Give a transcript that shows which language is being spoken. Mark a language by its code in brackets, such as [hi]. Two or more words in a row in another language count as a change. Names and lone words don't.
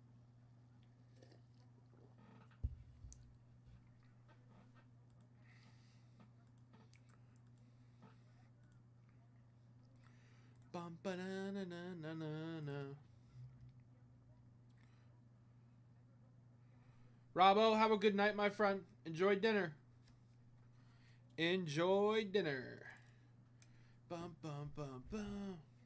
[en] Bum ba na na na na na. Robbo, have a good night, my friend. Enjoy dinner. Enjoy dinner. Bum bum bum bum.